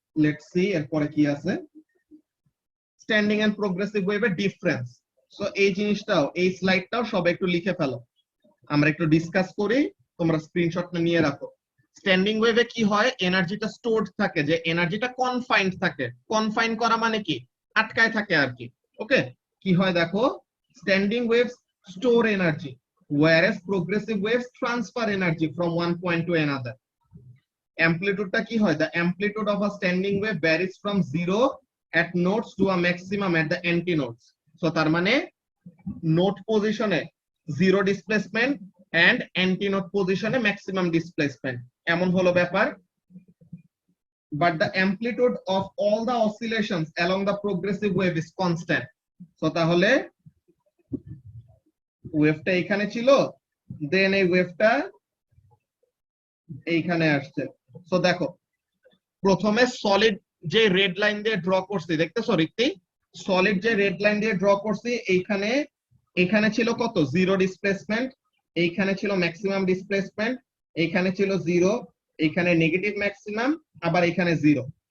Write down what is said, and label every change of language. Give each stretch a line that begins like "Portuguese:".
Bangla: Let's see এরপরে কি আছে। স্ট্যান্ডিং এন্ড প্রোগ্রেসিভ ওয়েভের ডিফারেন্স। সো এই জিনিসটাও, এই স্লাইডটাও সবাই একটু লিখে ফেলো, আমরা একটু ডিসকাস করি, তোমরা স্ক্রিনশটটা নিয়ে রাখো। স্ট্যান্ডিং ওয়েভে কি হয়, এনার্জিটা স্টোরড থাকে, যে এনার্জিটা কনফাইন্ড থাকে। কনফাইন করা মানে কি, আটকায় থাকে আর কি। ওকে, কি হয় দেখো,
English: Standing waves store energy, whereas progressive waves transfer energy from one point to another.
Bangla: অ্যামপ্লিটিউডটা কি হয়,
English: the amplitude of a standing wave varies from 0 at nodes to a maximum at the antinodes.
Bangla: So তার মানে node পজিশনে zero displacement and অ্যান্টিনোড পজিশনে maximum displacement, এমন হলো ব্যাপার।
English: But the amplitude of all the oscillations along the progressive wave is constant.
Bangla: So তাহলে ওয়েভটা এখানে ছিল, দেন এই ওয়েভটা এইখানে আসছে। সো দেখো, প্রথমে সলিড যে রেড লাইন দিয়ে ড্র করছি, দেখতেছো রিক্তি, সলিড যে রেড লাইন দিয়ে ড্র করছি, এইখানে এখানে ছিল কত, জিরো ডিসপ্লেসমেন্ট, এইখানে ছিল ম্যাক্সিমাম ডিসপ্লেসমেন্ট, এইখানে ছিল জিরো, এইখানে নেগেটিভ ম্যাক্সিমাম, আবার এখানে জিরো।